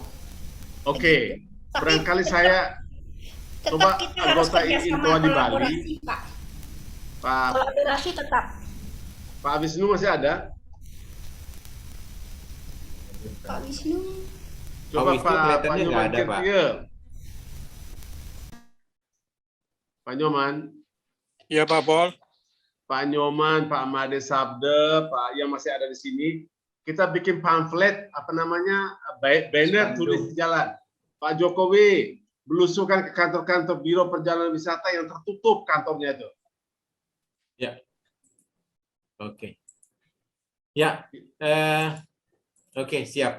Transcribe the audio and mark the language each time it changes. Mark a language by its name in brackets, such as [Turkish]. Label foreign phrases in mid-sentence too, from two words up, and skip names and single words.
[Indonesian] Oke, barangkali saya coba anggota Intoa di Bali. Pak. Kolaborasi tetap. Pak Wisnu masih ada? Pak Wisnu. Coba Pak Nyoman Kirtiel. Pak Nyoman. Ya Pak Pol. Pak Nyoman, Pak Made Sabde, Pak yang masih ada di sini. Kita bikin pamflet, apa namanya, banner tulis di jalan. Pak Jokowi belusukan ke kantor-kantor Biro Perjalanan Wisata yang tertutup kantornya itu. Ya. Oke. Ya, oke siap.